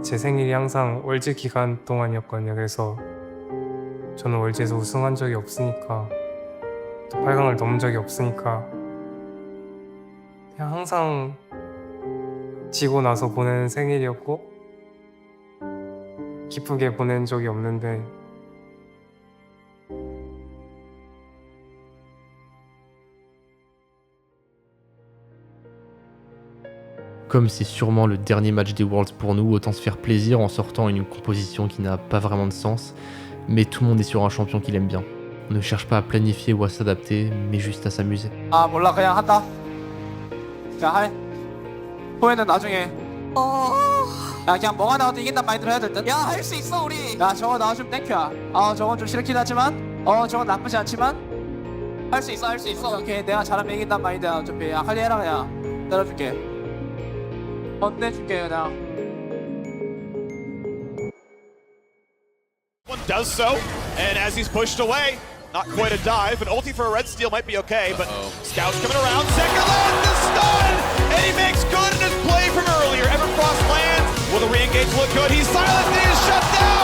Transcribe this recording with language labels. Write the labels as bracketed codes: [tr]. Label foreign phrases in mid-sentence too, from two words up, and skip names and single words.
[ko] 제 생일이 항상 월즈 기간 동안이었거든요. 그래서 저는 월즈에서 우승한 적이 없으니까 또 8강을 넘은 적이 없으니까 그냥 항상 지고 나서 보내는 생일이었고 기쁘게 보낸 적이 없는데 [fr] Comme c'est sûrement le dernier match des Worlds pour nous, autant se faire plaisir en sortant une composition qui n'a pas vraiment de sens, mais tout le monde est sur un champion qu'il aime bien. On ne cherche pas à planifier ou à s'adapter, mais juste à s'amuser. [ko] 아 몰라 그냥 한다. 자 해. 후회는 나중에. 야 그냥 뭐가 나와도 이긴단 마인드로 해야 될 듯. 야 할 수 있어 우리. 야 저거 나와주면 땡큐야. 저건 좀 싫긴 하지만 저건 나쁘지 않지만 할 수 있어 할 수 있어. 오케이 내가 잘하면 이긴단 마인드야. 어차피 아칼리 해라 그냥. 때려줄게. 혼내줄게 그냥. [en] One does so, and as he's pushed away, not quite a dive, an ulti for a red steal might be okay, but Scout's coming around, Zeka lands the stun, and he makes good in his play from earlier. Everfrost lands, will the re-engage look good? He's silenced and he's shut down!